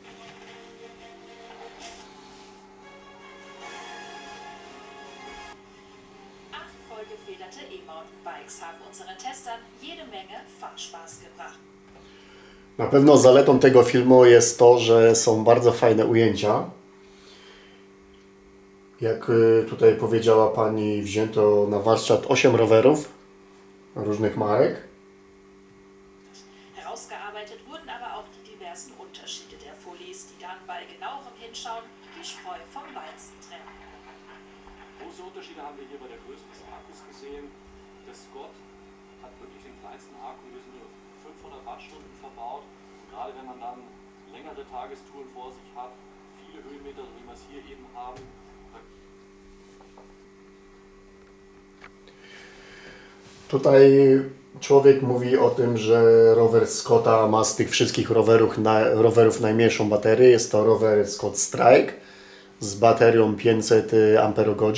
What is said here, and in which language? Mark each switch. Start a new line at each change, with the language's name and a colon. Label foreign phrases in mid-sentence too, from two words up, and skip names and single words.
German: Vollgefederte E-Mountainbikes haben unseren Testern jede Menge Fahrspaß gebracht.
Polish: Na pewno zaletą tego filmu jest to, że są bardzo fajne ujęcia. Jak tutaj powiedziała Pani, wzięto na warsztat 8 rowerów różnych marek.
German: Herausgearbeitet wurden aber auch die diversen Unterschiede der Folies, die dann bei genauerem Hinschauen die Spreu vom Weizen trennen. Große Unterschiede haben wir hier bei der Größe des Akkus gesehen. Der Scott hat wirklich den kleinsten Akku, wir sind nur 500 Wattstunden verbaut. Und gerade wenn man dann längere Tagestouren vor sich hat, viele Höhenmeter, so wie wir es hier eben haben.
Polish: Tutaj człowiek mówi o tym, że rower Scotta ma z tych wszystkich rowerów najmniejszą baterię. Jest to rower Scott Strike z baterią 500 Ah.